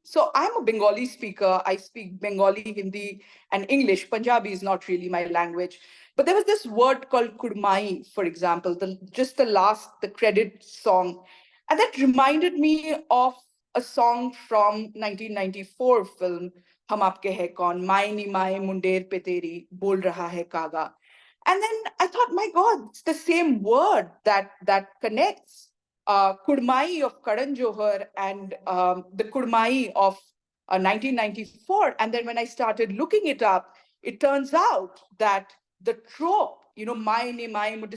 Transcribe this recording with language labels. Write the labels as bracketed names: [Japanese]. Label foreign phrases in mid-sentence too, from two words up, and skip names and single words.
[English] So I'm a Bengali speaker. I speak Bengali, Hindi, and English. Punjabi is not really my language. But there was this word called Kudmai, for example, the credit song. And that reminded me of a song from 1994 film, Hum Aapke Hai Kaun, Mai Ni Mai Munder Pe Teri, Bol Raha Hai Kaga. And then I thought, my God, it's the same word that connects Kurmai of Karan Johar and the Kurmai of 1994. And then when I started looking it up, it turns out that the trope, Mai Ne Mai Mudde.